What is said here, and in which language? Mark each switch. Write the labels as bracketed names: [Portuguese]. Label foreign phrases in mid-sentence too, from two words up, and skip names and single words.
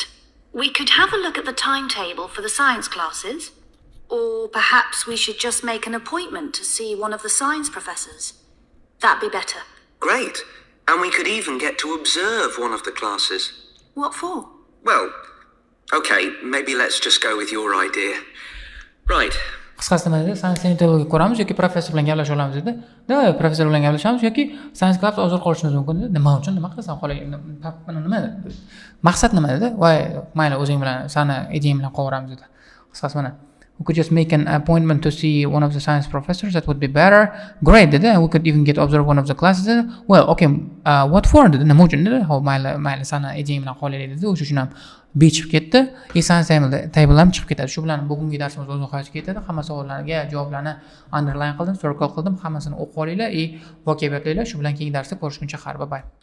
[English] We could have a look at the timetable for the science classes, or perhaps we should just make an appointment to see one of the science professors. That'd be better. Great, and we could even get to observe one of the classes. What for? Well, okay, maybe let's just go with your idea. Right. [Uzbek] Qisqasi nima dedi? [English] Science table'ga [Uzbek] ko'ramiz yoki professor bilan gaplashib olamiz dedi. Da, professor bilan gaplashamiz yoki [English] science club [Uzbek] hozir qolishimiz mumkin dedi. Nima uchun? Nima qilasan? Nima dedi? Maqsad nima dedi? Voy, mayli o'zing bilan, seni ideyang bilan qo'yamiz dedi. Qisqasi mana. [English] We could just make an appointment to see one of the science professors. That would be better. Great, dedi. We could even get observe one of the classes. Dedi. Well, okay. What for? [Uzbek] Dedi. Nima uchun dedi. Ho, mayli seni ideyang bilan qo'yaylik dedi. O'sha uchun ham bechib ketdi. [English] Science table [Uzbek] ham chiqib ketadi. Shu bilan bugungi darsimiz o'z oxiriga ketadi. Hamma savollarga javoblarni underline qildim, circle qildim. Hammasini o'qib olinglar, vocabulary shu bilan keyingi darsda ko'rishguncha xayr, [English] bye bye.